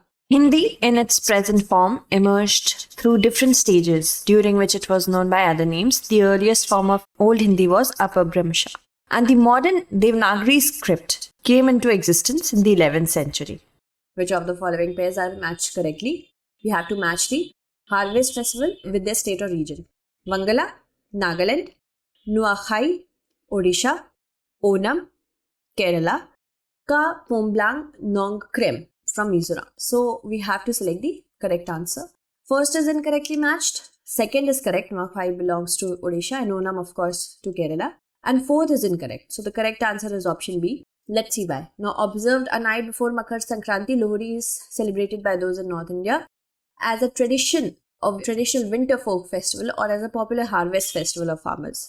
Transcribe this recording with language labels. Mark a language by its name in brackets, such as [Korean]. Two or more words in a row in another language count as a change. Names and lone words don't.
[English] Hindi in its present form emerged through different stages during which it was known by other names. The earliest form of Old Hindi was Apabhramsha, and the modern Devanagari script came into existence in the 11th century. Which of the following pairs are matched correctly? We have to match the harvest festival with their state or region. Vangala, Nagaland, Nuakhai, Odisha, Onam, Kerala, Ka Pomblang Nongkrem from Mizoram. So we have to select the correct answer. First is incorrectly matched. Second is correct. Nuakhai belongs to Odisha and Onam of course to Kerala. And fourth is incorrect. So the correct answer is option B. Let's see why. Now observed a night before Makar Sankranti, Lohri is celebrated by those in North India as a traditional winter folk festival or as a popular harvest festival of farmers.